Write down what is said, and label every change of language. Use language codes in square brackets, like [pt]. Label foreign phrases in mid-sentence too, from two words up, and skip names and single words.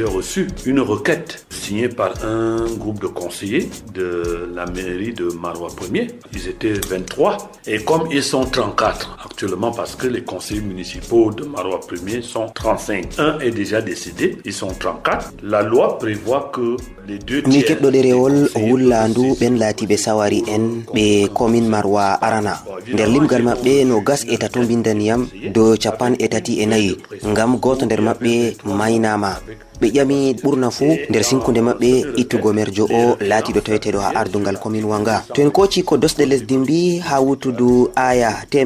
[fr] reçu une requête signée par un groupe de conseillers de la mairie de Maroua 1er. Ils étaient 23 et comme ils sont 34 actuellement parce que les conseillers municipaux de Maroua 1er sont 35. Un est déjà décédé, ils sont 34. La loi prévoit que les deux tiers... [ff] Mi keɓɗo ɗerewol wullandu ɓen laatiɓe sawari en ɓe commune Maroua Arana. Nder limgal maɓɓe no gas e tato bindaniyam dow 34 ngam goto nder maɓɓe maynama. ɓe ƴami ɓurna fuu nder sinkude maɓɓe ittugo merjo o laatiɗo taweteɗo ha ardungal commune wanga to en koci ko dosɗe lesdi mbi ha wutudu aya